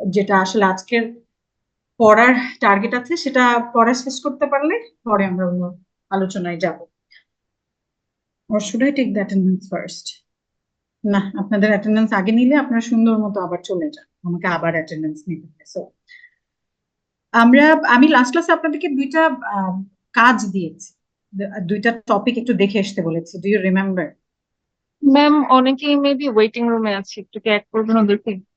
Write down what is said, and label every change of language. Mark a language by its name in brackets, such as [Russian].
[Bangla] যেটা আসলে আজকের পড়ার টার্গেট আছে সেটা পড়া শেষ করতে পারলে পরে আমরা অন্য আলোচনায় যাব। [English] or should I take the attendance first? [Bangla] না, আপনাদের অ্যাটেন্ডেন্স আগে নিলে আপনারা সুন্দর মতো আবার চলে যান, আমাকে আবার অ্যাটেন্ডেন্স নিতে হবে। সো আমি লাস্ট ক্লাসে আপনাদেরকে দুইটা কাজ দিয়েছি, দুইটা টপিক একটু দেখে আসতে বলেছি। [English] Do you remember? [Bangla] ম্যাম অনেকেই মেবি ওয়েটিং রুমে আছে, একটু কি অ্যাড করবেন ওদেরকে?